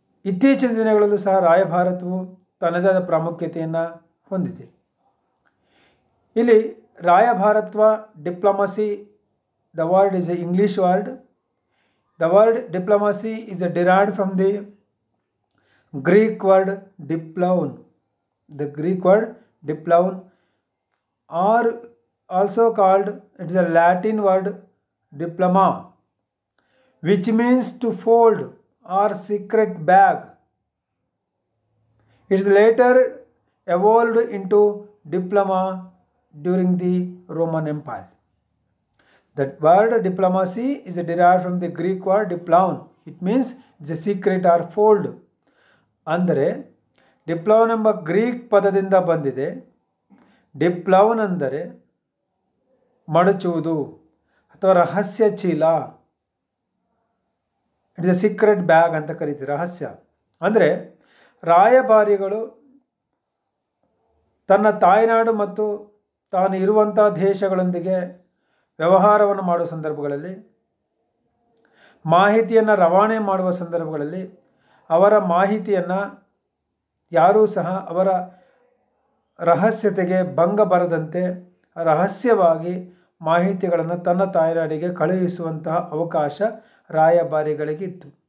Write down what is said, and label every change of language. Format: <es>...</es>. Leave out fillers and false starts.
<kn>ಇತ್ತೀಚಿನ ದಿನಗಳಲ್ಲೂ ಸಹ ರಾಯಭಾರತವು ತನ್ನದೇ ಆದ ಪ್ರಾಮುಖ್ಯತೆಯನ್ನು ಹೊಂದಿದೆ. ಇಲ್ಲಿ ರಾಯಭಾರತ್ವ</kn> <en>Diplomacy, the word is a English word. The word diplomacy is derived from the Greek word diplon. The Greek word diplon, or also called, it is a Latin word diploma, which means to fold or secret bag. It is later evolved into diploma during the Roman Empire. That word diplomacy is derived from the Greek word diplon. It means it's a secret or fold.</en> <kn>ಅಂದರೆ ಡಿಪ್ಲೋನ್ ಎಂಬ Greek ಪದದಿಂದ ಬಂದಿದೆ. ಡಿಪ್ಲೋನ್ ಅಂದರೆ ಮಡಚುವುದು ಅಥವಾ ರಹಸ್ಯ ಚೀಲ.</kn> <en>it's a secret bag</en> <kn>ಅಂತ ಕರೀತೀವಿ, ರಹಸ್ಯ. ಅಂದರೆ ರಾಯಭಾರಿಗಳು ತನ್ನ ತಾಯ್ನಾಡು ಮತ್ತು ತಾನು ಇರುವಂಥ ದೇಶಗಳೊಂದಿಗೆ ವ್ಯವಹಾರವನ್ನು ಮಾಡುವ ಸಂದರ್ಭಗಳಲ್ಲಿ, ಮಾಹಿತಿಯನ್ನು ರವಾನೆ ಮಾಡುವ ಸಂದರ್ಭಗಳಲ್ಲಿ ಅವರ ಮಾಹಿತಿಯನ್ನು ಯಾರೂ ಸಹ ಅವರ ರಹಸ್ಯತೆಗೆ ಭಂಗ ಬರದಂತೆ ರಹಸ್ಯವಾಗಿ ಮಾಹಿತಿಗಳನ್ನು ತನ್ನ ತಾಯ್ನಾಡಿಗೆ ಕಳುಹಿಸುವಂತಹ ಅವಕಾಶ ರಾಯಭಾರಿಗಳಿಗಿತ್ತು.</kn>